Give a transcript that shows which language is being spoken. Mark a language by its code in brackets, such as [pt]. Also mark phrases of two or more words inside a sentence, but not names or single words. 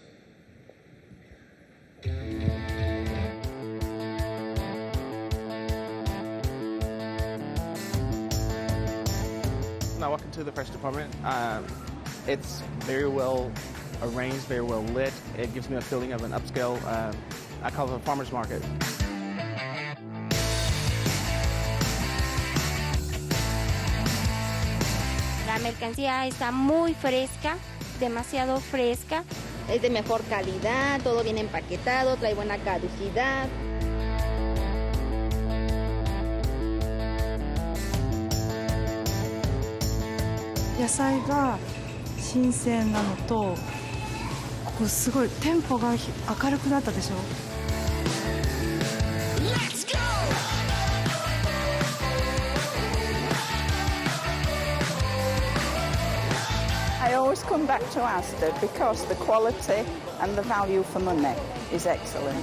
[en] When I walk into the fresh department, it's very well arranged, very well lit. It gives me a feeling of an upscale, I call it a farmer's market. [es] La mercancía está muy fresca, demasiado fresca. Es de mejor calidad, todo bien empaquetado, trae buena caducidad. [ja] 野菜が新鮮なのと、ここすごいテンポが明るくなったでしょ。 [en] I always come back to Asda because the quality and the value for money is excellent.